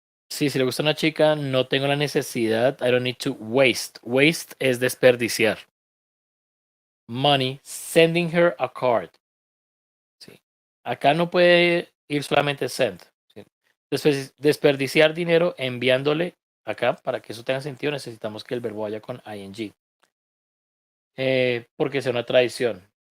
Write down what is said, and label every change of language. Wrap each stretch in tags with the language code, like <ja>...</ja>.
<es>Sí, si le gusta a una chica, no tengo la necesidad.</es> <en>I don't need to waste. Waste</en> <es>es desperdiciar.</es> <en>Money sending her a card.</en> <es>Sí. Acá no puede ir solamente send. ¿Sí? Desperdiciar dinero enviándole acá. Para que eso tenga sentido, necesitamos que el verbo vaya con ing. Porque sea una tradición.</es>